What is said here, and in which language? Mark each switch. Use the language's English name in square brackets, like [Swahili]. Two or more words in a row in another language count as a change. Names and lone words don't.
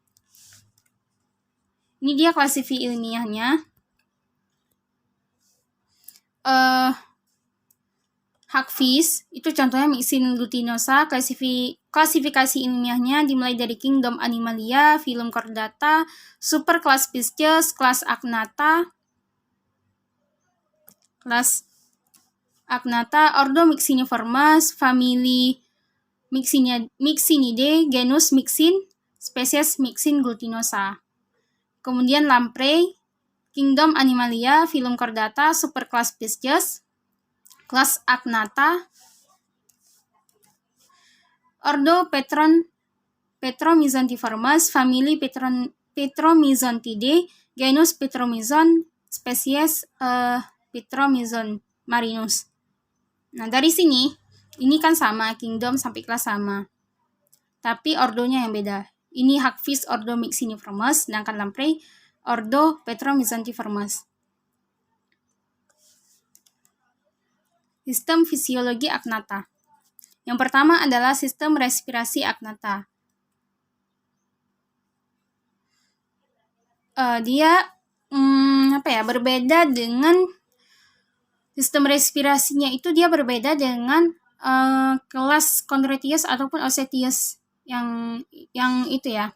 [Indonesian] Ini dia klasifikasi ilmiahnya. Hagfish itu contohnya Myxin glutinosa. Klasifikasi ilmiahnya dimulai dari kingdom Animalia, phylum Chordata, superclass Pisces, kelas Agnatha, ordo Myxiniformes, famili Myxinidae, genus Myxin, spesies Myxin glutinosa. Kemudian lamprey, kingdom Animalia, phylum Chordata, superclass Pisces, kelas Agnatha, ordo Petromyzontiformes, famili Petromyzontidae, genus Petromyzon, spesies Petromyzon marinus. Nah, dari sini ini kan sama, kingdom sampai kelas sama, tapi ordonya yang beda. Ini hagfish ordo Myxiniformes, sedangkan lamprey ordo Petromyzontiformes. Sistem fisiologi Agnatha. Yang pertama adalah sistem respirasi Agnatha. Dia berbeda dengan sistem respirasinya itu dia berbeda dengan kelas Chondrotheus ataupun Ocetheus yang itu ya.